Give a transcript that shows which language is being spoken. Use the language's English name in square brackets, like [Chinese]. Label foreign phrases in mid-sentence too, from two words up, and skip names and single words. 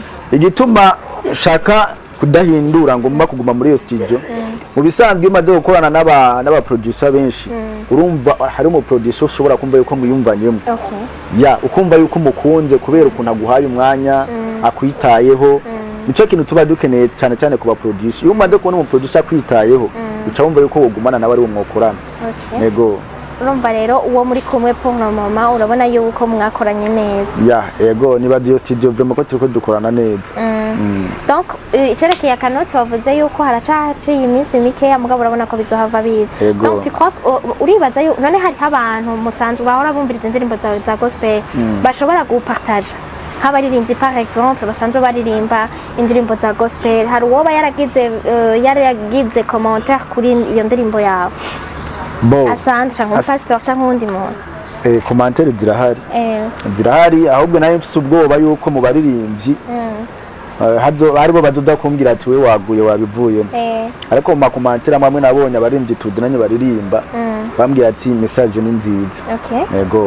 [Rundi] igituma shaka kudahindura ngo mba kuguma muri iyo studio mu bisanzwe umaze gukorana n'aba producer benshi urumva hari mu producer ushobora kumva yuko muyumvanyemo ukumva yuko umukunze kubera ukuntu aguhaye umwanya akwitayeho nico kintu tuba dukeneye cyane cyane ku ba producer iyo umaze kubona umu producer kwitayeho uca wumva yuko wogumana nawe ari umwokorana yego urumva rero uwo muri kumwe [French] pour le moment [Rundi] urabona yuko mwakoranye neza yego niba dio studio vraiment ko turiko dukorana neza donc icyerekeye akanoti wavuze yuko haracaciye iminsi mikeya mugabo urabona ko bizohava biza donc [French] tu crois [Rundi] uribaza yuko none hari abantu musanzwe bahora bumviriza indirimbo zawe za gospel bashobora gupartage nk'abaririmbyi [French] par exemple [Rundi] basanzwe baririmba indirimbo za gospel hari uwoba yaragize commentaire kuri iyo ndirimbo yawe asanzwe cyangwa pastor cyangwa undi muntu commentaire zirahari ahubwo nayo mfise ubwoba yuko mu baririmbyi haribo badoda kumbwira ati we waguye wabivuyemo ariko mu makomantere amwe nabonye abaririmbyi tudinanye baririmba bambwiye ati message ni nziza yego